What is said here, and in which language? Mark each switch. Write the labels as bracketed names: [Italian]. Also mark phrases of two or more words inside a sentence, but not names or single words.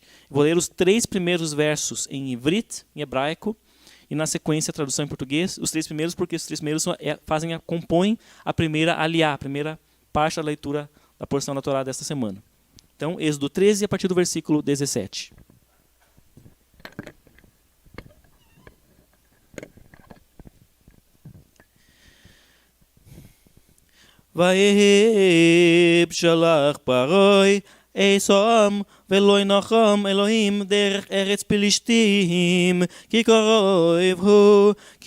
[Portuguese] Vou ler os 3 primeiros versos em Ivrit, em hebraico, e na sequência a tradução em português. Os 3 primeiros, porque os 3 primeiros compõem a primeira aliá, a primeira parte da leitura da porção da Torá desta semana. Então, Êxodo 13, a partir do versículo 17. [Hebrew] ויהי בשלח פרעה אסום ולא ינחם אלוהים דרך ארץ פלישתים כי קרוב הוא כי